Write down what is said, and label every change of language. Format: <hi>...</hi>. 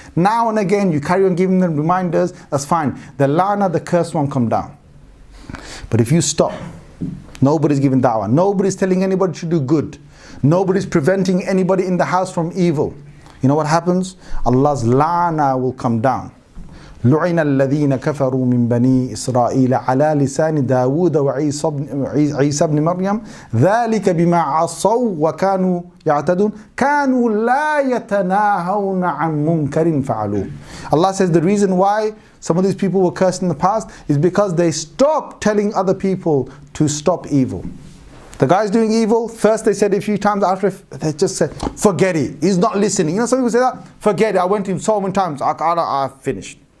<en>Now and again, you carry on giving them reminders, that's fine. The la'na, the curse won't come down. But if you stop, nobody's giving dawah, nobody's telling anybody to do good, nobody's preventing anybody in the house from evil, you know what happens? Allah's la'na will come down.</en> <ar>لعن الذين كفروا من بني إسرائيل على لسان داود وعيسى بن مريم ذلك بما عصوا وكانوا يعتدون كانوا لا يتناهون عن منكر فعلوه.</ar> <en>Allah says the reason why some of these people were cursed in the past is because they stopped telling other people to stop evil. The guy's doing evil, first they said a few times, after they just said, forget it, he's not listening. You know some people say that, forget it, I went to him so many times, I finished.</en>